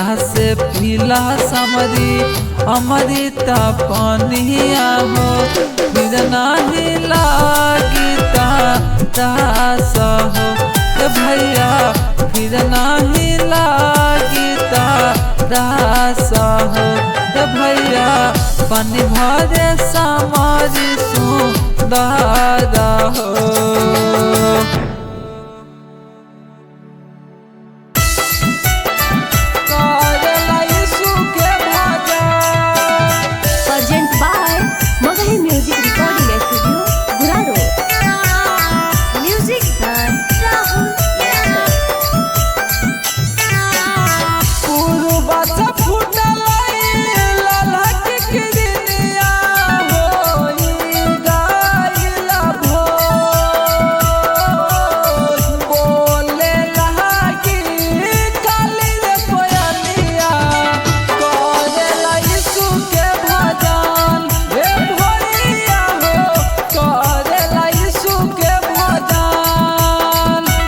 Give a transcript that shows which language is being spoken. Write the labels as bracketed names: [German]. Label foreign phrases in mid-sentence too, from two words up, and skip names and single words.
[Bhojpuri] से पीला समरी अमृत पानिया हो फिर नहीं लागी दास हो ए भैया फिर नहीं लागी दास हो ए भैया पानी भरे समरी सुंदर हो [English] Present by Magahi Music Recording Studio, Guraro. Music by Rahul Yadav. [Bhojpuri] पूर्वा से फूटल ललक किरनिया होई गाइल भोर बोले लहाकी काली रे कोयलिया करेला यीशु के भजन हे भैया हो करेला यीशु के भजन